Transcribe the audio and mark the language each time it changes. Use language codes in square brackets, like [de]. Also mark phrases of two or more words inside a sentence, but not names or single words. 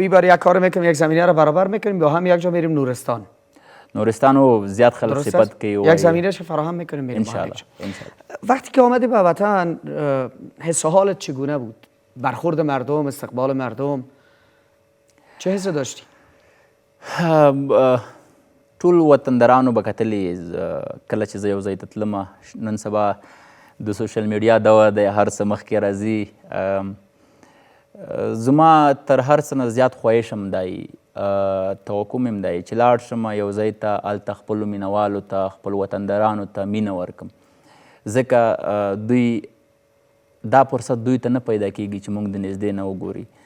[fa] خب این بار یک کار میکنیم، یک زمینه رو برابر میکنیم، با هم یک جا میریم نورستان. نورستان رو زیاد خلق صفت که یک زمینه رو فراهم میکنیم میریم. انشاءالله. وقتی که آمدی به وطن حس و حالت چگونه بود؟ برخورد مردم، استقبال مردم، چه حس داشتی؟ [ps] ټول وطندارانو به کتلې کله چې زه یو ځای ته تلم. نن سبا د سوشل میډیا دور دی، هر څه مخکې راځي. زما تر هر څه نه زیات خواهش هم دی، توقع مې هم دی چې لاړ شم یو ځای ته، هلته خپلو مینهوالو ته، خپل وطندارانو ته مینه ورکړم، ځکه دوی دا فرصت دوی ته نه پیدا کیږي چې موږ د نږدې نه وګوري.